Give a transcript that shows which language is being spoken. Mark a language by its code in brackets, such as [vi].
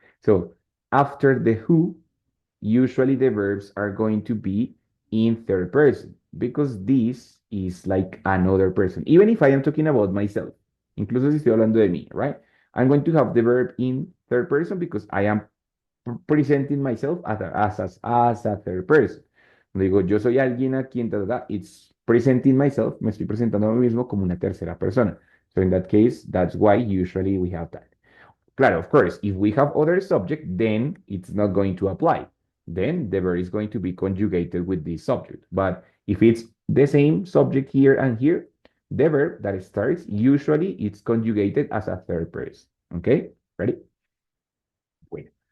[en] So after the who, usually the verbs are going to be in third person, because this is like another person. Even if I am talking about myself, [es] incluso si estoy hablando de mí, [en] right? I'm going to have the verb in third person because I am presenting myself as a third person. [es] Cuando digo yo soy alguien a quien, [en] it's presenting myself, [es] me estoy presentando a mí mismo como una tercera persona. [en] So in that case, that's why usually we have that. Claro, of course, if we have other subject, then it's not going to apply. Then the verb is going to be conjugated with this subject. But if it's the same subject here and here, the verb that starts, usually it's conjugated as a third person. Okay, ready? Wait.